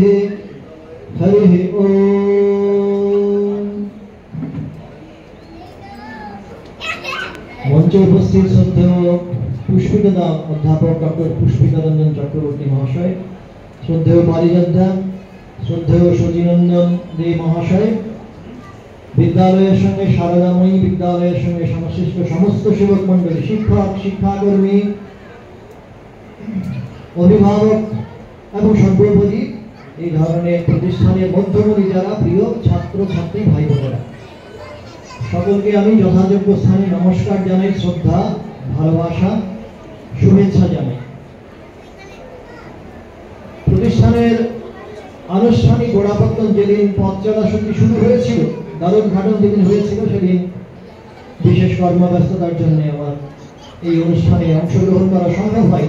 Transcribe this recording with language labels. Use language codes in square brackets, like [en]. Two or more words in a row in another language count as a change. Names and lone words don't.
[sa] हरिः ॐ। [bn] মঞ্চে উপস্থিত শ্রদ্ধেয় পুষ্পিতা অধ্যাপক ডক্টর পুষ্পিতা রঞ্জন চক্রবর্তী মহাশয়, শ্রদ্ধেয় পারিজাতা শ্রদ্ধেয় সচিনন্দন দে মহাশয়, বিদ্যালয় সঙ্গে শারদাময়ী বিদ্যালয় সঙ্গে সংশ্লিষ্ট সমস্ত সেবক মণ্ডলী, শিক্ষক শিক্ষাকর্মী অভিভাবক এবং সর্বোপরি এই ধরনের প্রতিষ্ঠানের মধ্যমণি যারা প্রিয় ছাত্র ছাত্রী ভাই বোনেরা সকলকে আমি যথাযোগ্য স্থানে নমস্কার জানাই, শ্রদ্ধা ভালোবাসা শুভেচ্ছা জানাই। প্রতিষ্ঠানের আনুষ্ঠানিক গোড়াপত্তন যেদিন পথ চলা শুরু হয়েছিল, দারুণ ঘাটন যেদিন হয়েছিল, সেদিন বিশেষ কর্মব্যস্ততার জন্য আমার এই অনুষ্ঠানে অংশগ্রহণ করা সম্ভব হয়নি।